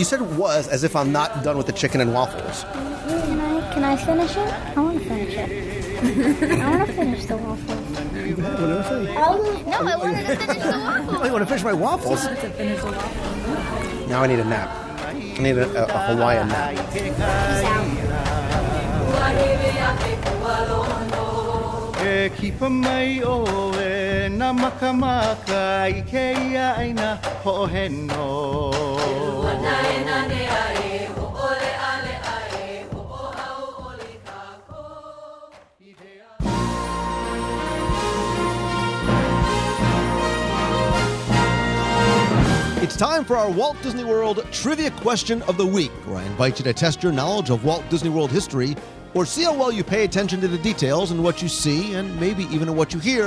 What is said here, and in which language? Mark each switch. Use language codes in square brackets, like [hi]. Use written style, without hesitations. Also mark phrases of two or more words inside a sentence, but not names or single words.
[en] You said it was as if I'm not done with the chicken and waffles. Can I finish it? I want to finish it. I want to finish the waffles. What did I say? No, I wanted to finish the waffles. Oh, you want to finish my waffles? Now I need a nap. I need a Hawaiian nap. [haw] E kipa mai o e na makamaka I ke ia aina ho'oheno. [en] It's time for our Walt Disney World Trivia Question of the Week, where I invite you to test your knowledge of Walt Disney World history or see how well you pay attention to the details in what you see and maybe even in what you hear.